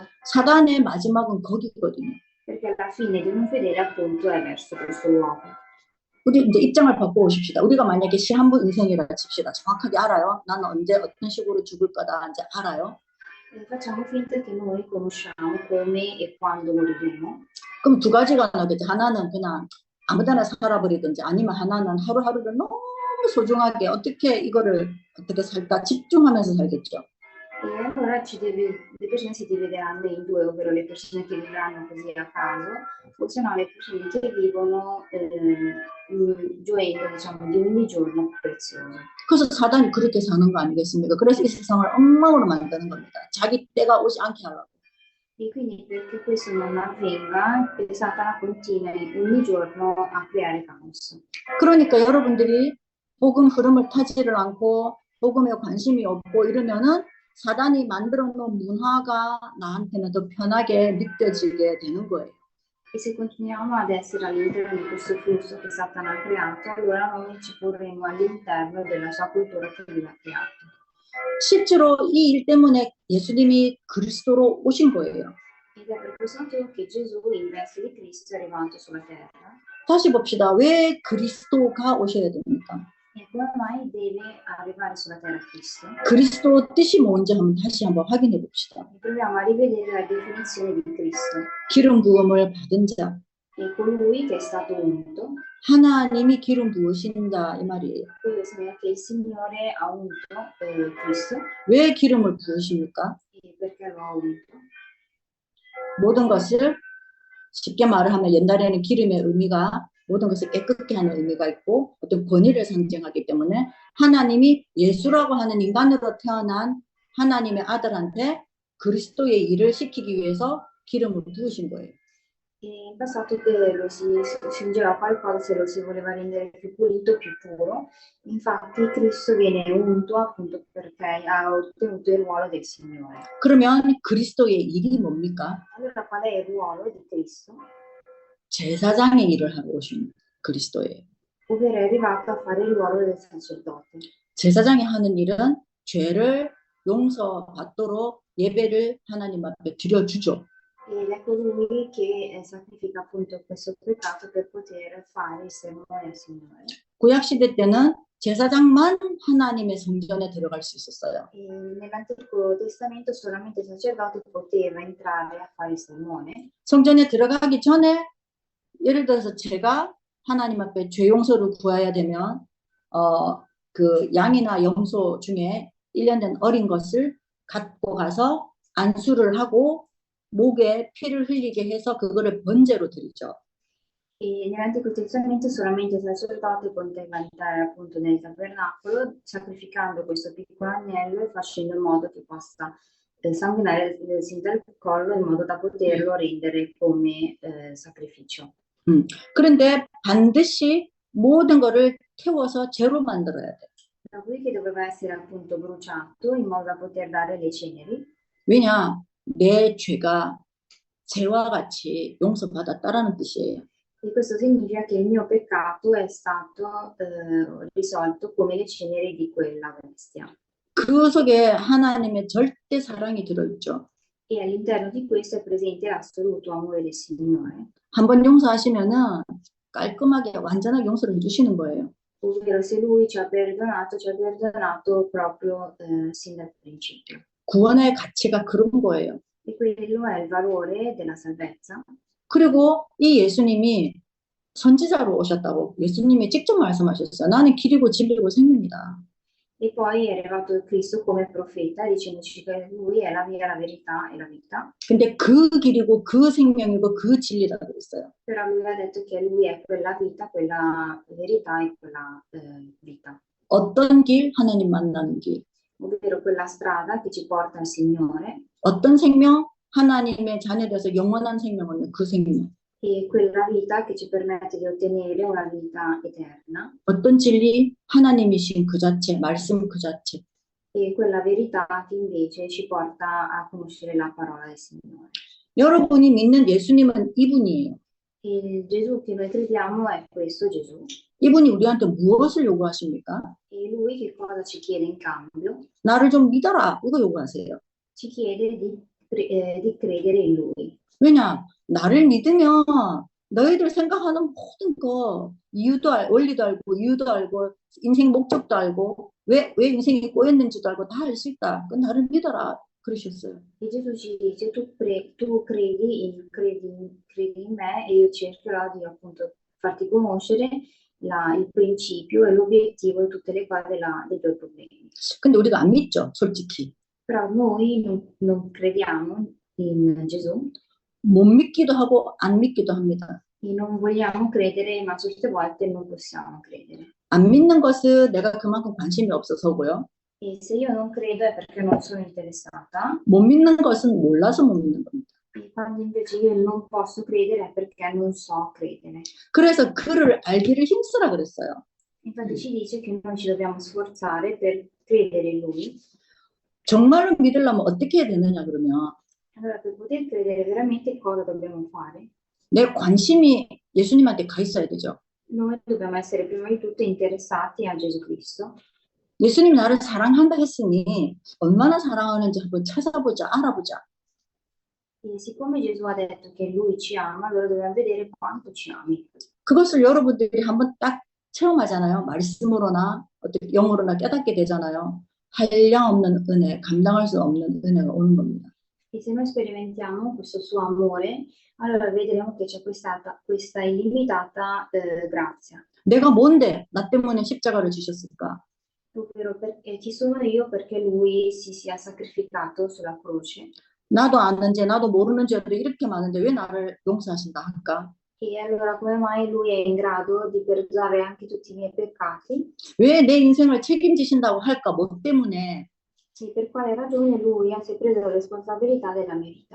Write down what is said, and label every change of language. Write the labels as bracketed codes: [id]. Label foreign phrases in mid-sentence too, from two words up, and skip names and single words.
[ko] 사단의 마지막은 거기거든요. [it] perché alla fine di un fedele appunto è verso questo luogo. [ko] 우리 이제 입장을 바꿔보십시다. 우리가 만약에 시한부 인생이라 칩시다. 정확하게 알아요. 나는 언제 어떤 식으로 죽을 거다 이제 알아요. [it] E facciamo finta che noi conosciamo come e quando moriremo. [ko] 그럼 두 가지가 나오겠죠. 하나는 그냥 아무데나 살아버리든지 아니면 하나는 하루하루를 너무 소중하게 어떻게 이거를 어떻게 살까 집중하면서 살겠죠. [it] E allora le persone si divideranno in due, ovvero le persone che vivranno così a caso, o se no le persone che vivono gioendo, diciamo, di ogni giorno prezioso. [ko] 그래서 사단이 그렇게 사는 거 아니겠습니까? 그래서 이 세상을 엉망으로 만드는 겁니다. 자기 때가 오지 않게 하려고. [it] E quindi perché questo non avvenga, Satana continua ogni giorno a creare caos. [ko] 그러니까 여러분들이 복음 흐름을 타지를 않고 복음에 관심이 없고 이러면은 사단이 만들어 놓은 문화가 나한테는 더 편하게 느껴지게 되는 거예요. [it] E se continuiamo ad essere all'interno di questo flusso che Satana ha creato, allora noi ci porremo all'interno della sua cultura che lui ha creato. [ko] 실제로 이 일 때문에 예수님이 그리스도로 오신 거예요. [it] Ed è per questo motivo che Gesù, in verso di Cristo, è arrivato sulla terra. [ko] 다시 봅시다. 왜 그리스도가 오셔야 됩니까? [it] E come mai deve arrivare sulla terra Cristo? [ko] 그리스도 뜻이 뭔지 다시 한번 확인해 봅시다. [it] E proviamo a rivedere la definizione di Cristo. [ko] 기름 부음을 받은 자, [it] E colui che è stato unto, [ko] 하나님이 기름 부으신 자 이 말이에요. [it] quello significa che il Signore ha unto Cristo. [ko] 왜 기름을 부으십니까? [it] E perché lo ha unto? [ko] 모든 것을 쉽게 말을 하면 옛날에는 기름의 의미가 모든 것을 깨끗게 하는 의미가 있고 어떤 권위를 상징하기 때문에 하나님이 예수라고 하는 인간으로 태어난 하나님의 아들한테 그리스도의 일을 시키기 위해서 기름을 부으신 거예요. [it] E in passato lo si fingeva qualcosa se lo si voleva rendere più pulito, più puro. Infatti Cristo viene unto appunto perché ha ottenuto il ruolo del Signore. [ko] 그러면 그리스도의 일이 뭡니까? [it] Allora qual è il ruolo di Cristo? [ko] 제사장의 일을 하러 오신 그리스도예요. [it] Ovvero è arrivato a fare il ruolo del sacerdote. [ko] 제사장이 하는 일은 죄를 용서받도록 예배를 하나님 앞에 드려주죠. [it] Ed è colui che sacrifica appunto questo peccato per poter fare il sermone al Signore. [ko] 구약 시대 때는 제사장만 하나님의 성전에 들어갈 수 있었어요. [it] E nell'Antico Testamento solamente il sacerdote poteva entrare a fare il sermone. [ko] 성전에 들어가기 전에 예를 들어서 제가 하나님 앞에 죄 용서를 구해야 되면 그 양이나 염소 중에 1년 된 어린 것을 갖고 가서 안수를 하고 목에 피를 흘리게 해서 그거를 번제로 드리죠. [it] E nell'Antico Testamento solamente il sacerdote poteva entrare appunto nel tabernacolo sacrificando questo piccolo agnello e facendo in modo che possa sanguinare sin dal collo in modo da poterlo rendere come sacrificio. [ko] 그런데 반드시 모든 거를 태워서 재로 만들어야 돼. [it] Dopodiché doveva essere appunto bruciato in modo da poter dare le ceneri, [ko] 왜냐? 내 죄가 재와 같이 용서받았다라는 뜻이에요. [it] e questo significa che il mio peccato è stato risolto come le ceneri di quella bestia. [ko] 그 속에 하나님의 절대 사랑이 들어있죠. [it] E all'interno di questo è presente l'assoluto amore del Signore, [ko] 한번 용서하시면은 깔끔하게 완전하게 용서를 해주시는 거예요. [it] ovvero se Lui ci ha perdonato proprio sin dal principio. [ko] 구원의 가치가 그런 거예요. [it] E quello è il valore della salvezza. [ko] 그리고 이 예수님이 선지자로 오셨다고 예수님이 직접 말씀하셨어요. 나는 길이고 진리고 생명이다. [it] E poi è arrivato Cristo come profeta dicendoci che Lui è la via, la verità e la vita. [ko] 근데 그 길이고 그 생명이고 그 진리다 그랬어요. [it] Però Lui ha detto che Lui è quella vita, quella verità e quella vita. [ko] 어떤 길? 하나님 만나는 길. [it] Ovvero quella strada che ci porta al Signore [ko] 어떤 생명? 하나님의 자녀돼서 영원한 생명을 얻는 그 생명. [it] e quella vita che ci permette di ottenere una vita eterna [ko] 어떤 진리? 하나님이신 그 자체, 말씀 그 자체. [it] e quella verità che invece ci porta a conoscere la parola del Signore. [ko] 여러분이 믿는 예수님은 이분이에요. [it] Il Gesù che noi crediamo è questo Gesù [ko] 이분이 우리한테 무엇을 요구하십니까? [it] e Lui che cosa ci chiede in cambio? [ko] 나를 좀 믿어라. 이거 요구하세요. [it] Ci chiede di credere in Lui. [ko] 왜냐? 나를 믿으면 너희들 생각하는 모든 거 이유도 원리도 알고 이유도 알고 인생 목적도 알고 왜 인생이 꼬였는지도 알고 다 알 수 있다. 그 나를 믿어라. 그러셨어요. [it] E Gesù ci dice tu credi in me e io cercherò di appunto farti conoscere il principio e l'obiettivo di tutte le cose dei tuoi problemi. [ko] 근데 우리가 안 믿죠, 솔직히. [it] Però noi non crediamo in Gesù [ko] 못 믿기도 하고 안 믿기도 합니다. [it] e non vogliamo credere, ma certe volte non possiamo credere. [ko] 안 믿는 것은 내가 그만큼 관심이 없어서고요. [it] E se io non credo è perché non sono interessata, [ko] 못 믿는 것은 몰라서 못 믿는 겁니다. [it] e quando invece io non posso credere è perché non so credere. [ko] 그래서 그를 알기를 힘쓰라 그랬어요. [it] Infatti ci dice che noi ci dobbiamo sforzare per credere in Lui. [ko] 정말로 믿으려면 어떻게 해야 되느냐 그러면 [it] Allora, per poter credere veramente cosa dobbiamo fare? [ko] 내 관심이 예수님한테 가 있어야 되죠. [it] Noi dobbiamo essere prima di tutto interessati a Gesù Cristo. [ko] 예수님이 나를 사랑한다 했으니 얼마나 사랑하는지 한번 찾아보자, 알아보자. [it] E siccome Gesù ha detto che Lui ci ama, allora dobbiamo vedere quanto ci ami. [ko] 그것을 여러분들이 한번 딱 체험하잖아요. 말씀으로나 어떻게 영으로나 깨닫게 되잖아요. 한량없는 은혜, 감당할 수 없는 은혜가 오는 겁니다. [it] E se noi sperimentiamo questo suo amore, allora vedremo che c'è questa illimitata grazia. [ko] 내가 뭔데 나 때문에 십자가를 지셨을까? [it] Ovvero perché chi sono io perché Lui si sia sacrificato sulla croce. [ko] 나도 아는지 나도 모르는 죄도 이렇게 많은데 왜 나를 용서하신다 할까? [it] E allora come mai Lui è in grado di perdonare anche tutti i miei peccati? [ko] 왜 내 인생을 책임지신다고 할까? 뭐 때문에? [it] E per quale ragione Lui si è preso la responsabilità della mia vita?